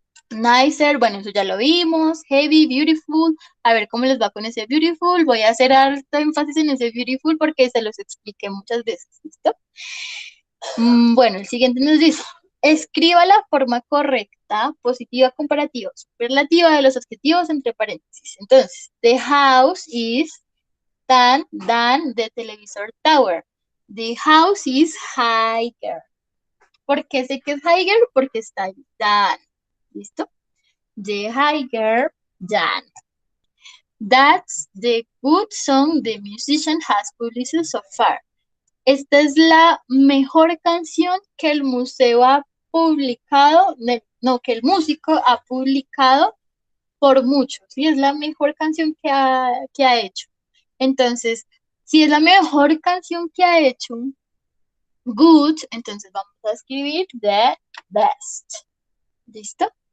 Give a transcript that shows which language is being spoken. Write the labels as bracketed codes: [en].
[es] Nicer, bueno, eso ya lo vimos. Heavy, beautiful. A ver cómo les va con ese beautiful. Voy a hacer alto énfasis en ese beautiful porque se los expliqué muchas veces. ¿Listo? Bueno, el siguiente nos dice, escriba la forma correcta, positiva, comparativa, superlativa de los adjetivos entre paréntesis. [en] Entonces, the house is than the televisor tower. The house is higher. [es] ¿Por qué sé que es [en] higher? [es] Porque está ahí than. ¿Listo? [en] The higher than. That's the good song the musician has published so far. [es] Esta es la mejor canción que el museo ha publicado, no, que el músico ha publicado por mucho, ¿sí? Es la mejor canción que ha hecho. Entonces, si es la mejor canción que ha hecho, good, entonces vamos a escribir the best. ¿Listo?